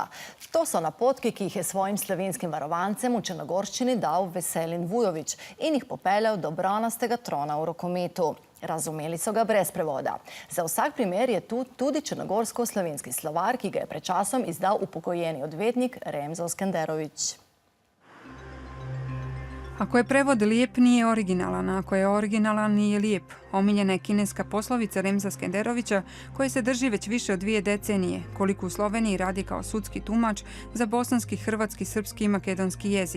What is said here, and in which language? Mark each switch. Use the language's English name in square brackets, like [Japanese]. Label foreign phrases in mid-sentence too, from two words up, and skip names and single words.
[Slovenian] To so napotki, ki jih je svojim slovenskim varovancem v Črnogorščini dal Veselin Vujović in jih popeljal do bronastega trona v rokometu. Razumeli so ga brez prevoda. Za vsak primer je tu tudi črnogorsko-slovenski slovar, ki ga je pred časom izdal upokojeni odvetnik Remzo Skenderović. [Bosnian] Ako je prevod lijep, nije originalan, a ako je originalan, nije lijep. Omiljena je kineska poslovica Remza Skenderovića, koja se drži već više od 2 decenije, koliko u Sloveniji radi kao sudski tumač za bosanski, hrvatski, srpski i makedonski jezik.